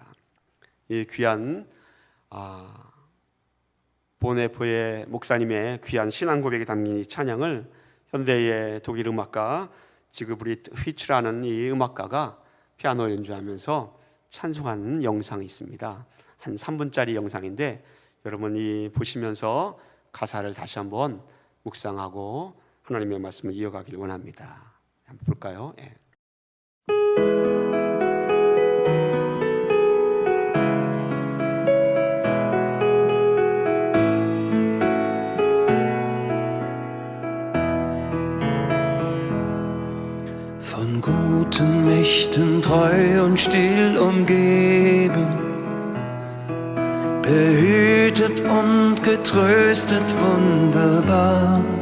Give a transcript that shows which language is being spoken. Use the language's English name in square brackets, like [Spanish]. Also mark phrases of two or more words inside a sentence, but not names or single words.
[Korean] 이 귀한 보네포의 목사님의 귀한 신앙 고백이 담긴 이 찬양을 현대의 독일 음악가 지그브리트 휘츠라는 이 음악가가 피아노 연주하면서 찬송하는 영상이 있습니다. 한 3분짜리 영상인데 여러분이 보시면서 가사를 다시 한번 묵상하고 하나님의 말씀을 이어가길 원합니다. 한번 볼까요? 예. [German] Von guten Mächten treu und still umgeben, behütet und getröstet wunderbar.